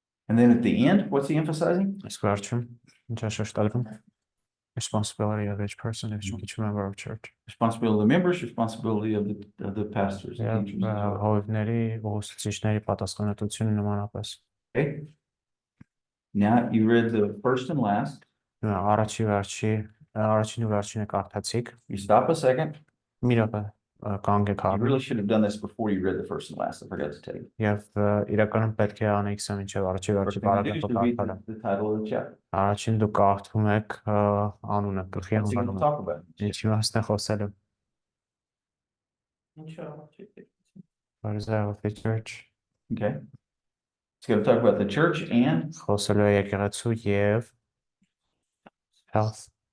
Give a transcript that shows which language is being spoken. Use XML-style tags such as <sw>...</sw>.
<en>And then at the end, what's he emphasizing?</en> <hy>Իսկ վերջում ինչ է շեշտադրում։</hy> <en>Responsibility of each person, each member of church. Responsibility of the members, responsibility of the pastors.</en> <hy>Yeah, հովիվների, ուսուցիչների պատասխանատվությունը նմանապես։</hy> <en>Okay. Now you read the first and last.</en> <hy>Առաջին ու վերջինը կարդացիք։</hy> <en>You stop a second.</en> <hy>Մի րոպե կանգեք</hy> <en>You</en> <hy>առ։</hy> <en>really should have done this before you read the first and last. I forgot to tell you.</en> <hy>Եվ իրականում պետք է անեիք սա մինչև առաջի վերջի պարագրաֆը կարդալը։</hy> <en>The title of the chapter.</en> <hy>Առաջին դուք կարդում եք անունը, գլխի անվանումը։</hy> <en>talk about?</en> <hy>Ինչի մասն է խոսելու։</hy> <en>What is that with the church? Okay. It's going to talk about the church and</en> <hy>Խոսելու է եկեղեցու եւ health.</hy>